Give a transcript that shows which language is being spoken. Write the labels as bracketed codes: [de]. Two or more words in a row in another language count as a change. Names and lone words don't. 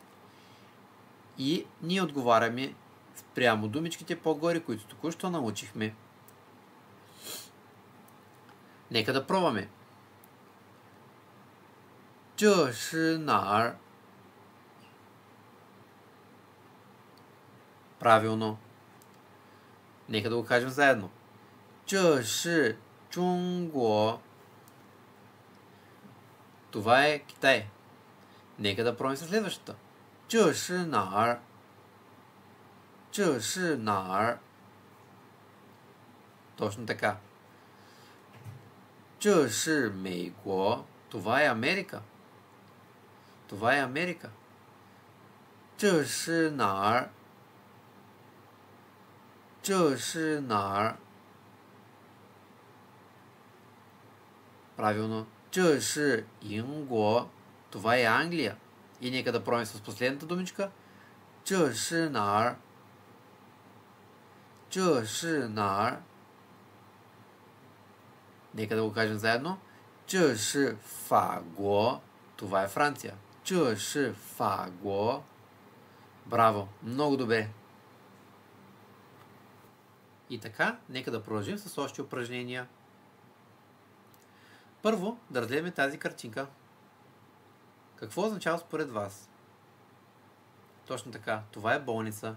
[bg] И ние отговаряме спрямо думичките по-горе, които току-що научихме. Нека да пробваме. [zh] 这是哪儿. [bg] Правилно. Нека да го кажем заедно. [zh] 这是中国. [bg] Това е Китай. Нека да пробваме със следващата. [zh] 这是哪儿? 这是哪儿? [bg] Точно така. [zh] 这是美国. [bg] Това е Америка. Това е Америка. [zh] 这是哪儿? 这是哪儿? [bg] Правилно. [zh] 这是英国. [bg] Това е Англия. И нека да пробваме с последната думичка. [zh] 这是哪儿? 这是哪儿? [bg] Нека да го кажем заедно. [zh] 这是法国. [bg] Това е Франция. [zh] 这是法国. [bg] Браво. Много добре. И така, нека да продължим с още упражнения. Първо, да разгледаме тази картинка. Какво означава според вас? Точно така, това е болница.